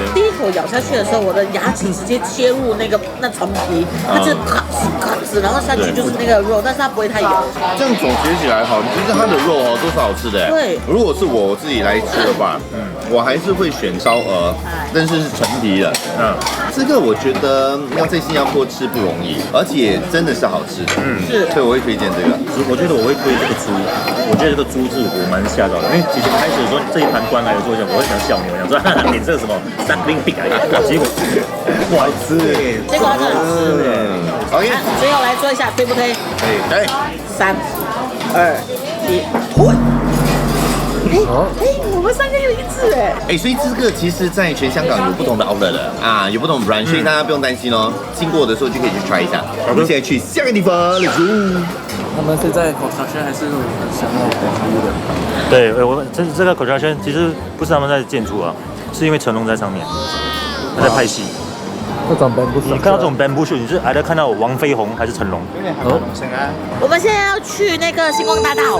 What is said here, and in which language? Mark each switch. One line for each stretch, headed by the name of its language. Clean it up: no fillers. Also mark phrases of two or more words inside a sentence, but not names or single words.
Chinese: 我第一口咬下去的時候，我的牙齒直接切入那陳皮，它就咔哧，然後下去就是那個肉，但是它不會太油。這樣總結起來哈，其實它的肉哦都是好吃的。對，如果是我自己來吃的話，我還是會選燒鵝，但是是陳皮的。這個我覺得要在新加坡吃不容易，而且真的是好吃的。是，所以我會推薦這個。我覺得我會推這個豬，我覺得這個豬是我蠻嚇到的，因為其實開始的時候這一盤端來的時候，我會想笑你，我想說點這個什麼3冰餅啊，結果不好吃，結果它真的好吃。 OK，最後來做一下，對不對？對，3、2、1，推。我們3個又一致哎！所以這個其實在全香港有不同的 outlet 的啊，有不同的 brand，所以大家不用擔心哦。經過的時候就可以去 try 一下。我們現在去下個地方 ，
English: Let's go。
Chinese: 他們是在construction還是那種想要建築的？對，我這個 construction 其實不是他們在建築啊，是因為成龍在上面，他在拍戲。這種
English: bamboo shoot，
Chinese: 你看到這種
English: bamboo shoot，
Chinese: 你是還在看到王飛鴻還是成龍？我們現在要去那個星光大道，